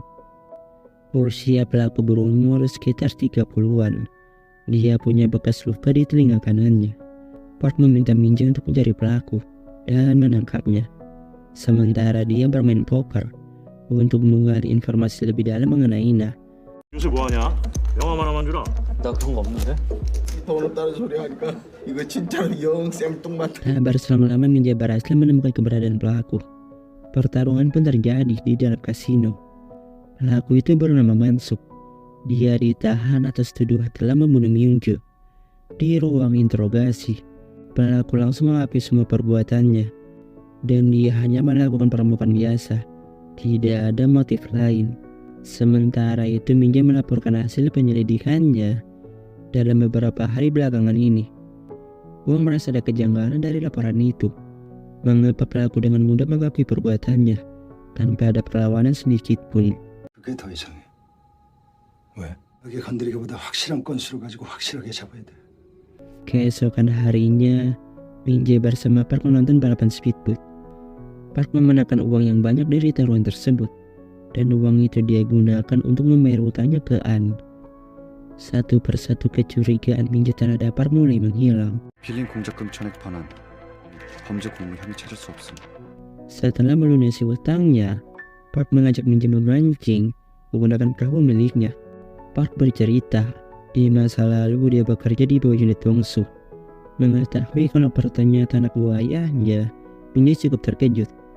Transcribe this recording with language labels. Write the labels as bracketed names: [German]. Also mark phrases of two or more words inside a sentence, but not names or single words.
[Indonesian] Usia pelaku berumur sekitar 30-an. Dia punya bekas luka di telinga kanannya. Park meminta Min Jae untuk mencari pelaku dan menangkapnya. Sementara dia bermain poker untuk menggali informasi lebih dalam mengenai Na. [Korean] 요새 뭐하냐? 영화만 하면 주라. 나 그런 거 없는데? 돈 없다는 소리 하니까 이거 진짜로 영 쌤뚱맞. [Indonesian] Tak berselang-lama Min Jae berhasil menemukan keberadaan pelaku. Pertarungan pun terjadi di dalam kasino. Pelaku itu bernama Mansuk. Dia ditahan atas tuduhan telah membunuh Min Jae. Di ruang interogasi, pelaku langsung mengakui semua perbuatannya dan dia hanya melakukan perampokan biasa. Tidak ada motif lain. Sementara itu Min Jae melaporkan hasil penyelidikannya dalam beberapa hari belakangan ini. Wong merasa ada kejanggalan dari laporan itu. Mengapa pelaku dengan mudah mengakui perbuatannya tanpa ada perlawanan sedikit pun. [Korean] 그게 더 이상해. 왜? 여기 건드리기보다 확실한 건수로 가지고 확실하게 잡아야 돼. [Indonesian] Keesokan harinya, Min Jae bersama Park menonton balapan speedboat. Park memenangkan uang yang banyak dari taruhan tersebut, dan uang itu dia gunakan untuk membayar utangnya ke An. Satu persatu kecurigaan Min Jae terhadap Park mulai menghilang. [Korean] 빌린 공작금 전액 반환. 범죄 공무 혐의 찾을 수 없음. [Indonesian] Setelah melunasi utangnya, Park mengajak Min Jae memancing menggunakan perahu miliknya. Park bercerita, di masa lalu dia bekerja di bawah unit bongsu. Mengetahui kalau ternyata anak buah ayahnya, Min Jae cukup terkejut.